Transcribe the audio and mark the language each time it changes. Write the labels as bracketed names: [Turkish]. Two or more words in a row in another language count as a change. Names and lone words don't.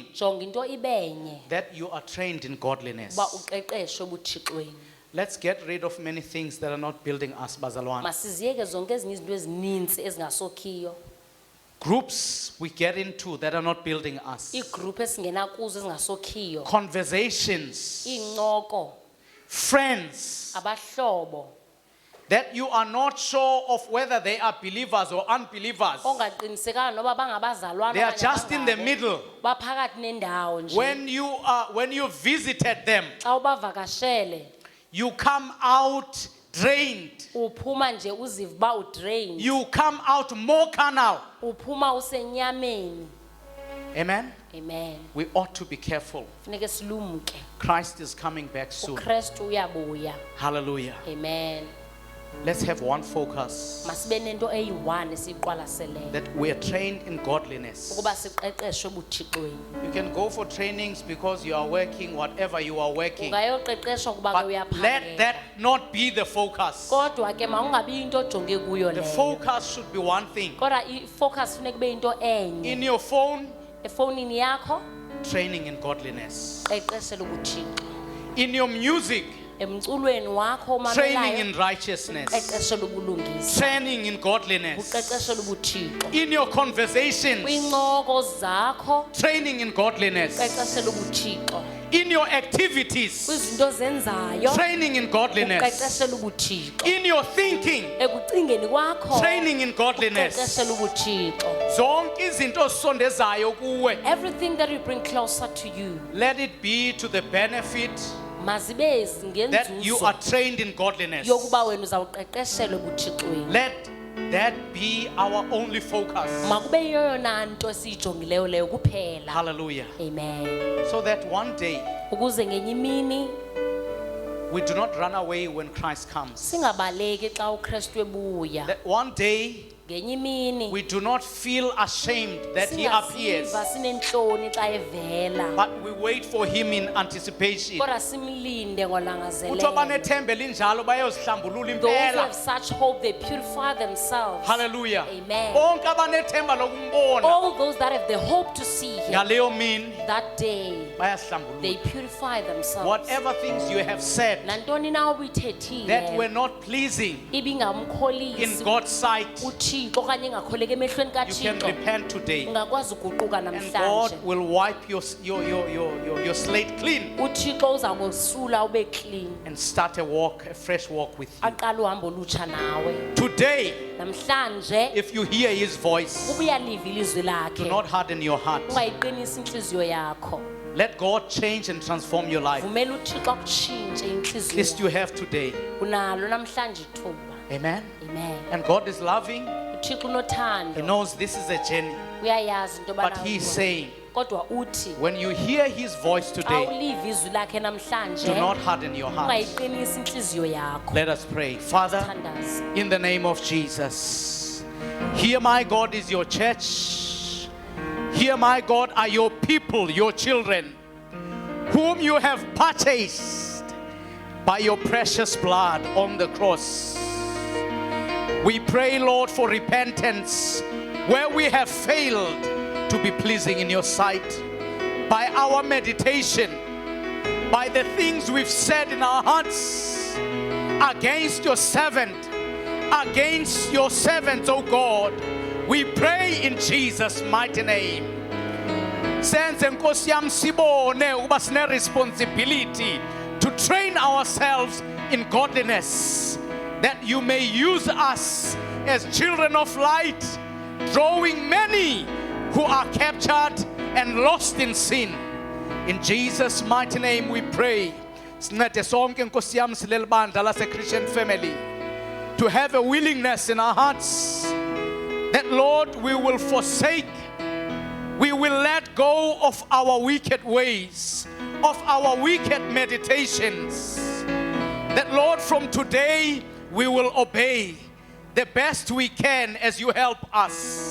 [Xhosa] Jonga into ibenye. [English] that you are trained in godliness. [Xhosa] Ba uqeqeshe ebuthixweni. [English] Let's get rid of many things that are not building us, [Xhosa] bazalwane. Masiziyeke zonke ezinye izinto ezininzi ezingasokhiyo. [English] Groups we get into that are not building us. [Xhosa] Iigroup esingena kuzo ezingasokhiyo. [English] Conversations, [Xhosa] Iincoko, [English] friends [Xhosa] abahlobo, [English] that you are not sure of whether they are believers or unbelievers. [Xhosa] ongaqinisekanga noba bangabazalwana [English] They are [Xhosa] okanye [English] just in the [Xhosa] abangabo. [English] middle. [Xhosa] Baphakathi nendawo nje. [English] When you visited them, [Xhosa] Xa ubavakashele, [English] you come out drained. [Xhosa] uphuma nje uziva uba udrained. [English] You come out more carnal. [Xhosa] Uphuma usenyameni. Amen. Amen. [English] We ought to be careful. [Xhosa] Funeke silumke. [English] Christ is coming back soon. [Xhosa] uKristu uyabuya. Hallelujah. Amen. [English] Let's have one focus, [Xhosa] Masibe nento eyi-1 esiyiqwalaseleyo. [English] that we are trained in godliness. [Xhosa] Ukuba siqeqeshwe ebuthixweni. [English] You can go for trainings because you are working whatever you are working. [Xhosa] Ungayoqeqeshwa kuba [English] But [Xhosa] ke [English] let [Xhosa] uyaphangela. [English] that not be the focus. [Xhosa] Kodwa ke mawungabi into ojonge kuyo [English] The [Xhosa] leyo. [English] focus should be one thing. [Xhosa] Kodwa i-focus funeka kube into enye. [English] In your phone, [Xhosa] Efowunini yakho [English] training in godliness. [Xhosa] qeqeshela ubuthixo. [English] In your music, [Xhosa] Emculweni wakho [English] training [Xhosa] omamelayo [English] in righteousness. [Xhosa] qeqeshela ubulungisa. [English] Training in godliness. [Xhosa] Uqeqeshela ubuthixo. [English] In your conversations, [Xhosa] Kwiincoko zakho [English] training in godliness. [Xhosa] qeqeshela ubuthixo. [English] In your activities, [Xhosa] Kwizinto zenzayo [English] training in godliness. [Xhosa] uqeqeshela ubuthixo. [English] In your thinking, [Xhosa] Ekucingeni kwakho training in godliness. uqeqeshela ubuthixo. Zonke izinto osondezayo kuwe, [English] Everything that you bring closer to you, let it be to the benefit [Xhosa] mazibe [English] that you are [Xhosa] ngenzuzo [English] trained in godliness. [Xhosa] yokuba wena uzawuqeqeshelwa ebuthixweni. [English] Let that be our only focus. [Xhosa] Makube yiyoyona nto esiyijongileyo leyo kuphela. Hallelujah. Amen. [English] So that one day [Xhosa] Ukuze ngenye imini [English] we do not run away when Christ comes. [Xhosa] singabaleki xa uKristu ebuya. [English] That one day [Xhosa] Ngenye imini [English] we do not feel ashamed that he appears, [Xhosa] singaziva sinentloni xa evela. [English] but we wait for him in anticipation. [Xhosa] Kodwa simlinde Uthi ngolangazelelo. abanethemba elinjalo bayozihlambulula [English] Those who [Xhosa] impela. [English] have such hope, they purify themselves. [Xhosa] Hallelujah. Amen. Bonke abanethemba lokumbona [English] All those that have the hope to see him, [Xhosa] ngaleyo mini [English] that day, they [Xhosa] bayazihlambulula. [English] purify themselves. Whatever things you have said [Xhosa] Nantoni na [English] that were [Xhosa] ubuyithethile [English] not pleasing in [Xhosa] ibingamkholisi [English] God's sight, [Xhosa] uThixo okanye ingakholeki emehlweni [English] you can [Xhosa] kaThixo, [English] repent today. [Xhosa] ungakwazi uguquka [English] And God [Xhosa] namhlanje. [English] will wipe your slate clean [Xhosa] uThixo uzakosula ube clean, [English] and start a fresh walk with you. [Xhosa] aqala uhambo olutsha nawe. [English] Today, [Xhosa] Namhlanje [English] if you hear his voice, [Xhosa] uba uyaliva ilizwi [English] do [Xhosa] lakhe, [English] not harden your heart. [Xhosa] ungayiqinisi inhliziyo yakho. [English] Let God change and transform your life. [Xhosa] Vumela uThixo akutshintshe inhliziyo [English] This [Xhosa] yakho. [English] you have today. [Xhosa] Unalo namhlanje ithuba. Amen. Amen. [English] And God is loving. [Xhosa] uThixo [English] He [Xhosa] unothando, [English] knows this is a journey. [Xhosa] uyayazi into [English] But He is saying, [Xhosa] kodwa uthi [English] when you hear His voice [Xhosa] xa [English] today, [Xhosa] uliva izwi lakhe namhlanje [English] do not harden your heart. [Xhosa] ungayiqinisi inhliziyo yakho. [English] Let us pray. Father, [Xhosa] Thandaza. [English] in the name of Jesus, here, my God, is your church. Here, my God, are your people, your children, whom you have purchased by your precious blood on the cross. We pray, Lord, for repentance where we have failed to be pleasing in your sight by our meditation, by the things we've said in our hearts against your servant, oh God. We pray in Jesus' mighty name. [Xhosa] Senze Nkosi yami sibone ukuba sine [English] responsibility to train ourselves in godliness, that you may use us as children of light, drawing many who are captured and lost in sin. In Jesus' mighty name we pray. [Xhosa] Sincede sonke Nkosi yami sileli bandla lase [English] Christian family to have a willingness in our hearts that, Lord, we will forsake, we will let go of our wicked ways, of our wicked meditations. That, Lord, from today we will obey the best we can as you help us.